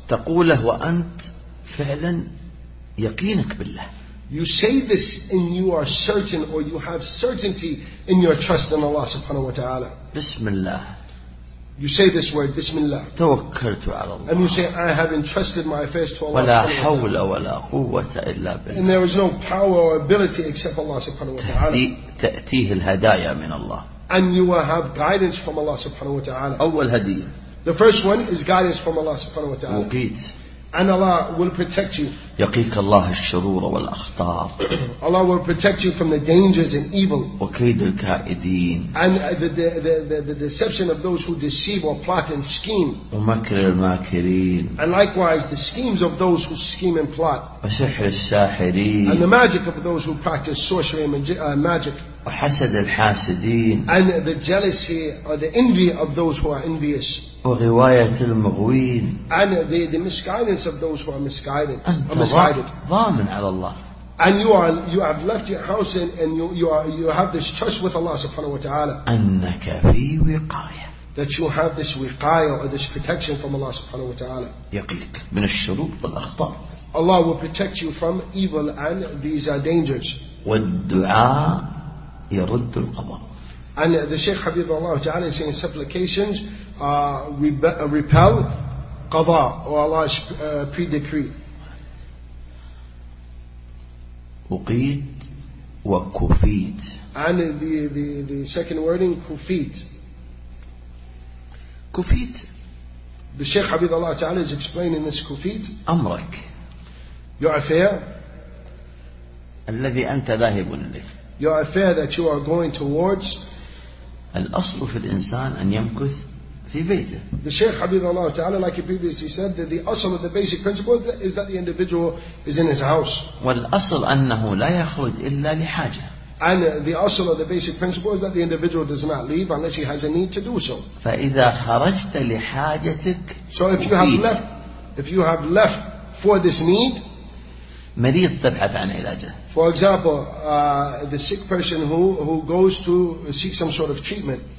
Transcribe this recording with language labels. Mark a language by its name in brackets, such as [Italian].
[Arabic] تَقُولَهُ وَأَنْتْ فَعْلًا يَقِينَكْ بِاللَّهِ. [English] You say this and you are certain, or you have certainty in your trust in Allah subhanahu wa ta'ala. [Arabic] بسم الله. [English] You say this word, Bismillah. [Arabic] توكلت على الله. [English] And you say, I have entrusted my affairs to Allah. [Arabic] ولا حول ولا قوة إلا بالله. [English] And there is no power or ability except Allah subhanahu wa ta'ala. [Arabic] تأتيه الهدايا من الله. [English] And you will have guidance from Allah subhanahu wa ta'ala. [Arabic] أول هدية. [English] The first one is guidance from Allah subhanahu wa ta'ala. [Arabic] وقيت. [English] And Allah will protect you. [Arabic] يقيك الله الشرور والأخطار. [English] Allah will protect you from the dangers and evil. [Arabic] وكيد الكائدين. [English] And the deception of those who deceive or plot and scheme. [Arabic] ومكر الماكرين. [English] And likewise the schemes of those who scheme and plot. [Arabic] وسحر الساحرين. [English] And the magic of those who practice sorcery and magic. [Arabic] وحسد الحاسدين. [English] And the jealousy or the envy of those who are envious. [Arabic] وغواية المغوين. [English] And the misguidance of those who are misguided. [Arabic] ضامن على الله. [English] And you have left your house and you have this trust with Allah subhanahu wa ta'ala. [Arabic] أنك في وقاية. [English] That you have this wiqaya or this protection from Allah subhanahu wa ta'ala. [Arabic] يقيك من الشرور والأخطار. [English] Allah will protect you from evil and these are dangers. [Arabic] والدعاء يرد القضاء. [English] And the Shaykh Hafidh Allah Ta'ala is saying supplications repel qada or Allah's pre-decree. [Arabic] وقيت وكفيت. [English] And the second wording كفيت. [Arabic] كفيت. [English] The Shaykh Hafidh Allah Ta'ala is explaining this كفيت. [Arabic] أمرك. [English] Your affair. [Arabic] الذي أنت ذاهب إليه. [English] Your affair that you are going towards. [Arabic] الأصل في الإنسان أن يمكث في بيته. [English] The Shaykh Hafidh Allah Ta'ala, like he previously said, that the أصل of the basic principle is that the individual is in his house. [Arabic] والأصل أنه لا يخرج إلا لحاجة. [English] And the أصل of the basic principle is that the individual does not leave unless he has a need to do so. [Arabic] فإذا خرجت لحاجتك. [English] So if you have left, for this need. [Arabic] مريض تبحث عن علاجه. [English] For example, the sick person who goes to seek some sort of treatment.